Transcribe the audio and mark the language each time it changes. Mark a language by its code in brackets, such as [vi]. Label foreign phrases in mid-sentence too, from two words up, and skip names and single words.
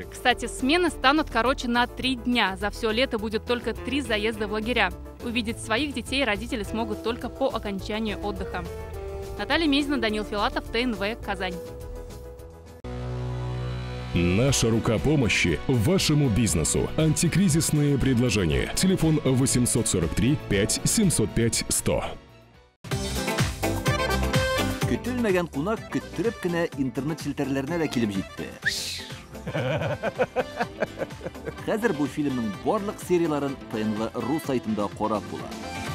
[ru] Кстати, смены станут короче на 3 дня. За все лето будет только 3 заезда в лагеря. Увидеть своих детей родители смогут только по окончанию отдыха. Наталья Мезина, Данил Филатов, ТНВ, Казань. Наша рука помощи вашему бизнесу. Антикризисные предложения. Телефон 843 5 705 100. [tt] Көтелмәгән кунак көттүреп кенә интернет челтәрләренә дә килеп җитте. Хәзер бу фильмның барлык серияларын ТНВ.ру сайтында карап була.